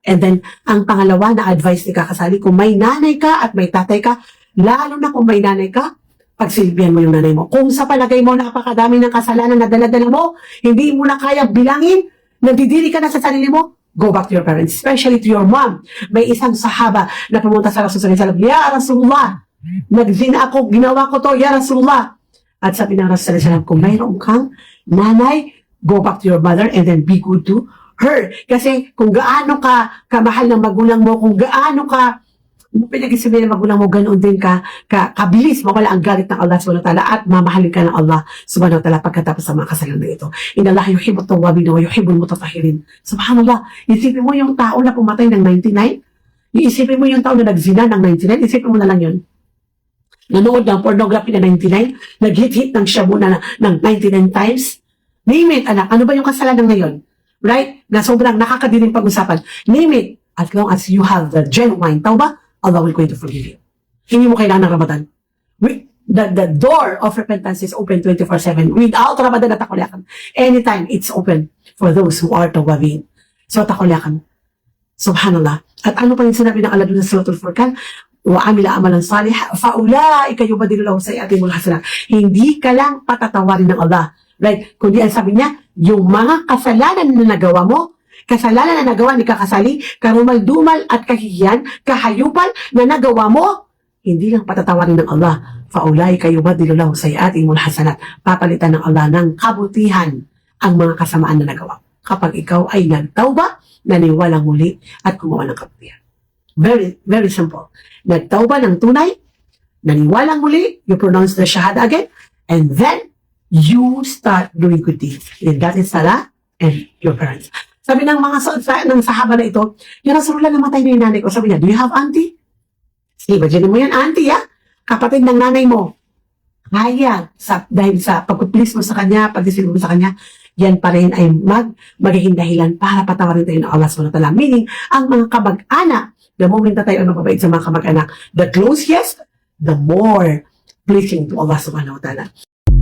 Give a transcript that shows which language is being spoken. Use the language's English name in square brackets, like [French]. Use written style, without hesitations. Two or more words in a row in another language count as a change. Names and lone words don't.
[English] And then, [Filipino] ang pangalawa na advice ni kakasali, kung may nanay ka at may tatay ka, lalo na kung may nanay ka, pagsilbihan mo yung nanay mo. Kung sa palagay mo napakadami ng kasalanan na dala-dala mo, hindi mo na kaya bilangin, nandidiri ka na sa sarili mo, [English] go back to your parents, especially to your mom. [Filipino] May isang sahaba na pumunta sa Rasul [Arabic] صلى الله عليه وسلم, يا رسول الله, [Filipino] nagzina ako, ginawa ko to, [Arabic] يا رسول الله. [Filipino] At sabi ng Rasul [Arabic] صلى الله عليه وسلم, [Filipino] kung mayroon kang nanay, [English] go back to your mother and then be good to her. [Filipino] Kasi kung gaano ka kamahal ng magulang mo, kung gaano ka pinag-isipan ng magulang mo, ganoon din kabilis mawala ang galit ng [Arabic] الله سبحانه وتعالى [Filipino] at mamahalin ka ng [Arabic] الله سبحانه وتعالى [Filipino] pagkatapos sa mga kasalanan na ito. [Arabic] إن الله يحب التوابين ويحب المتطهرين. [Filipino] Subhanallah, isipin mo yung tao na pumatay ng 99, iisipin mo yung tao na nagzina ng 99, isipin mo na lang yun. Nanood ng pornography na 99, nag-hit ng shabu na ng 99 times. [English] Name it, [Filipino] anak, ano ba yung kasalanan ngayon? Right? Na sobrang nakakadiling pag-usapan. [English] Name it. As long as you have the genuine tawbah, Allah will going to forgive you. [Filipino] Hindi mo kailangan ng Ramadan. [English] The door of repentance is open 24/7. Without Ramadan at takuliakan. Anytime, it's open for those who are tawabin. [Filipino] So, takuliakan. Subhanallah. At ano pa yung sinabi ng Allah doon sa Suratul Furqan? [Arabic] وعمل عملا صالح فأولئك يبدل له سيئاتهم الحسنات. [Filipino] Hindi ka lang patatawarin ng Allah. Right? Kundi ang sabi niya, yung mga kasalanan na nagawa mo, kasalanan na nagawa ni kakasali, karumal-dumal at kahihiyan, kahayupan na nagawa mo, hindi lang patatawarin ng Allah. [Arabic] فأولئك يبدل له سيئاتهم الحسنات. [Filipino] Papalitan ng Allah ng kabutihan ang mga kasamaan na nagawa. Kapag ikaw ay nagtauba, naniwalang muli at gumawa ng kabutihan. [English] Very, very simple. [Filipino] Nagtauba ng tunay, naniwalang muli, [English] you pronounce the shahada again, and then you start doing good deeds. And that is Salah and your parents. [Filipino] Sabi ng mga ng sahaba na ito, yung Rasulullah, namatay na yung nanay ko. Sabi niya, [English] do you have auntie? [Filipino] Imagine mo yan, auntie, ya? Kapatid ng nanay mo. Kaya, dahil sa pagpuplis mo sa kanya, pagdisilbo mo sa kanya, yan pa rin ay magiging dahilan para patawarin tayo ng Allah SWT. Meaning, ang mga kamag-anak, [English] the moment [Filipino] na tayo ay mababait sa mga kamag-anak, [English] the closest, the more pleasing to Allah SWT.